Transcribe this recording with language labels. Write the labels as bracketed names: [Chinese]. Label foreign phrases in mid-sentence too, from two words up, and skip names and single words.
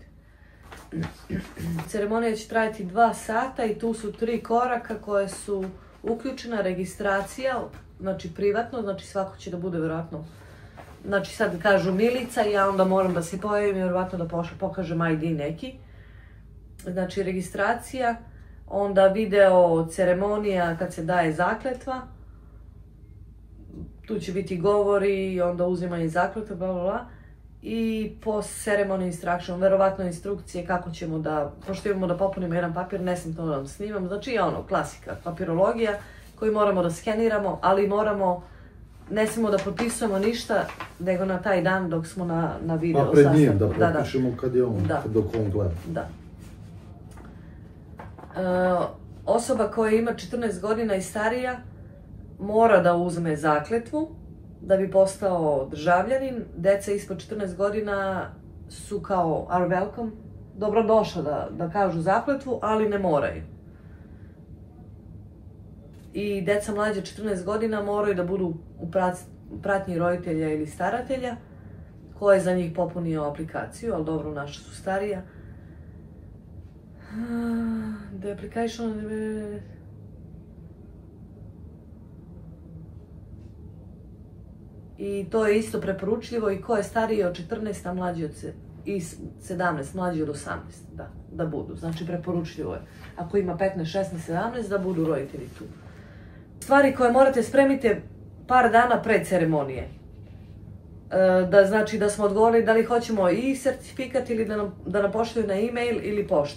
[Serbian] Ceremonija će trajati 2 sata i tu su 3 koraka koje su uključena registracija, znači privatno, znači svako će da bude vjerojatno, znači sad kažu Milica i ja onda moram da se pojavim i vjerojatno da pokažem ID neki. Znači registracija, onda video ceremonija kad se daje zakletva, tu će biti govori i onda uzimanje zakletva, bla bla bla. [English] I post-ceremony instruction, [Serbian] verovatno instrukcije kako ćemo da, pošto imamo da popunimo jedan papir, ne sam to da vam snimam, znači ono, klasika, papirologija koju moramo da skeniramo, ali moramo, ne smemo da potpisujemo ništa, nego na taj dan dok smo na video sastanku. Pa pred njim da potpišemo kad je on, dok on gleda. Da. Osoba koja ima 14 godina i starija mora da uzme zakletvu da bi postao državljanin. Deca ispod 14 godina su kao [English] are welcome, [Serbian] dobrodošla da kažu zakletvu, ali ne moraju. I deca mlađe 14 godina moraju da budu u pratnji roditelja ili staratelja ko je za njih popunio aplikaciju, ali dobro, naša su starija. [English] The application... [Serbian] I to je isto preporučljivo i ko je stariji od 14, a mlađi od 17, mlađi od 18, da budu. Znači preporučljivo je. Ako ima 15, 16, 17, da budu roditelji tu. Stvari koje morate spremiti par dana pred ceremonije. Znači da smo odgovorili da li hoćemo i certifikat ili da nam pošalju na e-mail ili poštom.